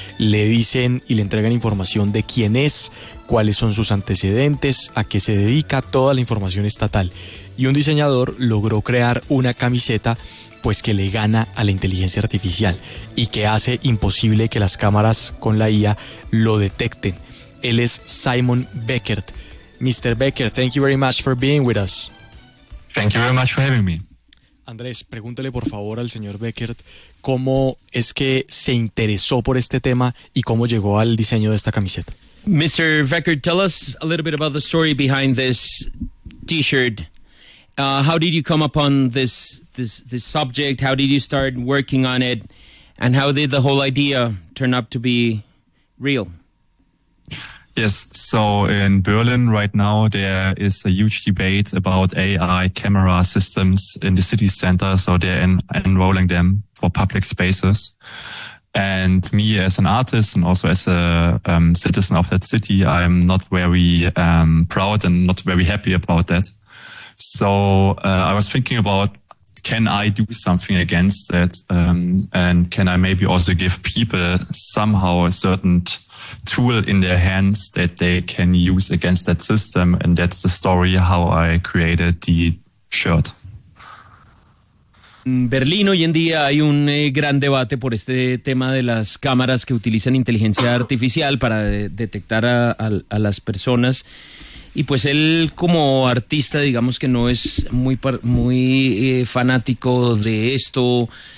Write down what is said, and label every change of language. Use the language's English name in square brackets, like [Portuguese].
[Spanish] Le dicen y le entregan información de quién es, cuáles son sus antecedentes, a qué se dedica, toda la información estatal. Y un diseñador logró crear una camiseta pues que le gana a la inteligencia artificial y que hace imposible que las cámaras con la IA lo detecten. Él es Simon Beckert. Mr. [English] Becker, thank you very much for being with us. Thank you very much for having me. [Spanish] Andrés, pregúntele por favor al señor Beckert cómo es que se interesó por este tema y cómo llegó al diseño de esta camiseta. [English] Mr. Beckert, tell us a little bit about the story behind this t-shirt. How did you come upon this subject? How did you start working on it? And how did the whole idea turn up to be real? Yes, so in Berlin right now, there is a huge debate about AI camera systems in the city center. So they're enrolling them for public spaces. And me as an artist and also as a citizen of that city, I'm not very proud and not very happy about that. So I was thinking about, can I do something against that? And can I maybe also give people somehow a certain tool in their hands that they can use against that system? And that's the story how I created the shirt. [Spanish] En Berlín hoy en día hay un gran debate por este tema de las cámaras que utilizan inteligencia artificial para detectar a las personas. Y pues él, como artista, digamos que no es muy fanático de esto.